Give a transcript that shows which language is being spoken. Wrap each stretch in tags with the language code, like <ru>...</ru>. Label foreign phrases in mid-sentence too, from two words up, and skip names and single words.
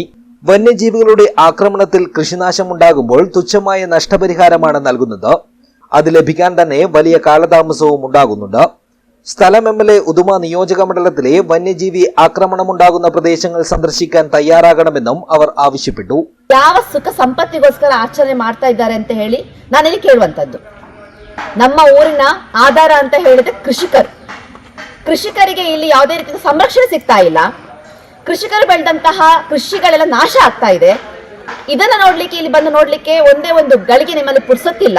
<ml>വന്യജീവികളുടെ ആക്രമണത്തിൽ കൃഷിനാശമുണ്ടാകുമ്പോൾ തുച്ഛമായ നഷ്ടപരിഹാരമാണ് നൽകുന്നത്. അത് ലഭിക്കാൻ തന്നെ വലിയ കാലതാമസവും ഉണ്ടാകുന്നുണ്ട്. സ്ഥലം MLA ഉദുമ നിയോജക മണ്ഡലത്തിലെ വന്യജീവി ആക്രമണമുണ്ടാകുന്ന പ്രദേശങ്ങൾ സന്ദർശിക്കാൻ തയ്യാറാകണമെന്നും അവർ ആവശ്യപ്പെട്ടു.</ml> <kn>ಯಾವ ಸುಖ ಸಂಪತ್ತಿಗೋಸ್ಕರ ಆಚರಣೆ ಮಾಡ್ತಾ ಇದ್ದಾರೆ ಅಂತ ಹೇಳಿ ನಾನು ಇಲ್ಲಿ ಕೇಳುವಂತದ್ದು. ನಮ್ಮ ಊರಿನ ಆಧಾರ ಅಂತ ಹೇಳಿದ್ರೆ ಕೃಷಿಕರಿಗೆ ಇಲ್ಲಿ ಯಾವುದೇ ರೀತಿಯ ಸಂರಕ್ಷಣೆ ಸಿಗ್ತಾ ಇಲ್ಲ. ಕೃಷಿಕರು ಬೆಳೆದಂತಹ ಕೃಷಿಗಳೆಲ್ಲ ನಾಶ ಆಗ್ತಾ ಇದೆ. ಇದನ್ನ ನೋಡ್ಲಿಕ್ಕೆ ಇಲ್ಲಿ ಬಂದು ನೋಡ್ಲಿಕ್ಕೆ ಒಂದೇ ಒಂದು ಗಳಿಗೆ ನಿಮ್ಮಲ್ಲಿ ಪುರ್ಸೊತ್ತಿಲ್ಲ.</kn>